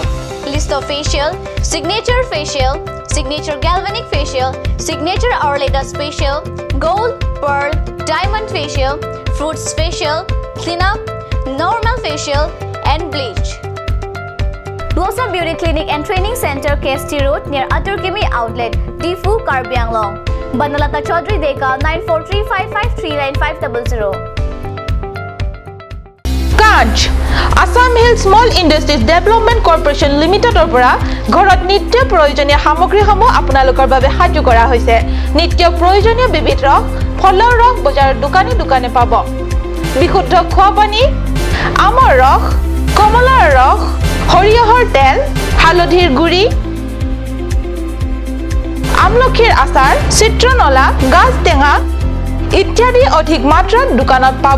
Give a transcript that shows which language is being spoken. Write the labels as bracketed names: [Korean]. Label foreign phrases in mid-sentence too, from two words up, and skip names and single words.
[English] List of facial, signature galvanic facial, signature Aurelatus facial, gold, pearl, diamond facial, fruits facial, cleanup, normal facial and bleach. Blossom Beauty Clinic and Training Center, KST Road near Aturkimi Outlet, Diffu, Karbi Anglong. Banalata Chaudhary Deka 9435539500. Kanch Assam Hill Small Industries Development Corporation Limited opera [Assamese] ঘৰত নিত্য প্ৰয়োজনীয় সামগ্ৰীসমূহ আপোনালোকৰ বাবে সাজু কৰা হৈছে নিত্য প্ৰয়োজনীয় বিবিধ ৰস ফলৰ ৰস বজাৰৰ দোকানে পাব বিশুদ্ধ খোৱা পানী আমৰ ৰস কমলাৰ ৰস হৰিহৰ তেল হালধিৰ গুৰি আমলখিৰ আচাৰ চিত্ৰনলা গাজ টেঙা ইত্যাদি অধিক মাত্ৰাত দোকানত পাব